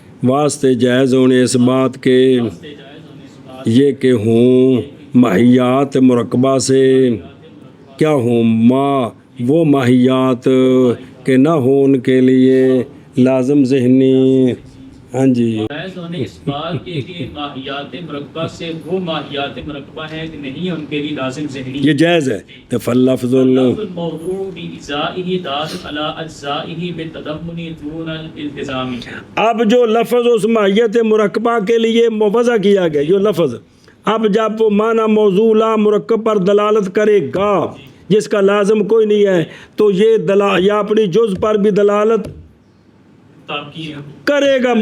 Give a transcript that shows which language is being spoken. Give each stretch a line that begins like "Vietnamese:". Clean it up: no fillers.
Urdu: واسطے جائز ہونے اس بات کے یہ کہ ہوں ماہیات مرکبہ سے کیا ہوں وہ ماہیات کہ نہ ہو ان کے لیے لازم ذہنی. ہاں جی جائز ہونے اس بات کے کہ ماہیات مرکبہ سے وہ ماہیات مرکبہ ہیں کہ نہیں ان کے لیے لازم ذہنی. یہ جائز ہے.
Arabic: فاللفظ الموضوع بإجزائه دال على اجزائه بالتضمن دون الالتزام.
Urdu: اب جو لفظ اس ماہیت مرکبہ کے لیے وضع کیا گیا، جو لفظ اب جب وہ معنی موضوع مرکب پر دلالت کرے گا جس کا لازم کوئی نہیں ہے تو یہ یا اپنی جز پر بھی دلالت کرے گا.